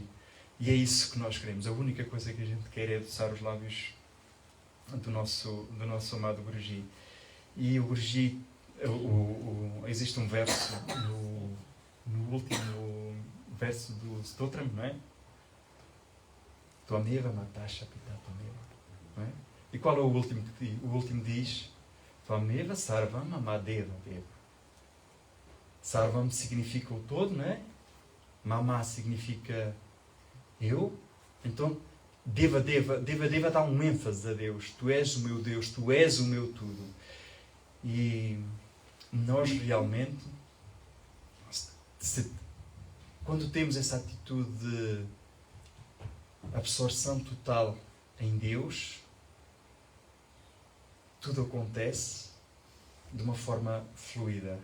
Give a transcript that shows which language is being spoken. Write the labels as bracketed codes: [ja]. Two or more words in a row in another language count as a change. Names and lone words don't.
[pt] E é isso que nós queremos. A única coisa que a gente quer é adoçar os lábios do nosso amado Guruji. E o Guruji, existe um verso no último verso do Stotram, não é? [sa] त्वमेव माता च पिता त्वमेव. [pt] Não é? E qual é o último que diz? O último diz: [sa] त्वमेव सर्वं मम देव देव. [pt] Sarvam significa o todo, não é? Mama significa eu. Então, deva dá um ênfase a Deus. Tu és o meu Deus, tu és o meu tudo. E nós realmente, quando temos essa atitude de absorção total em Deus, tudo acontece de uma forma fluida.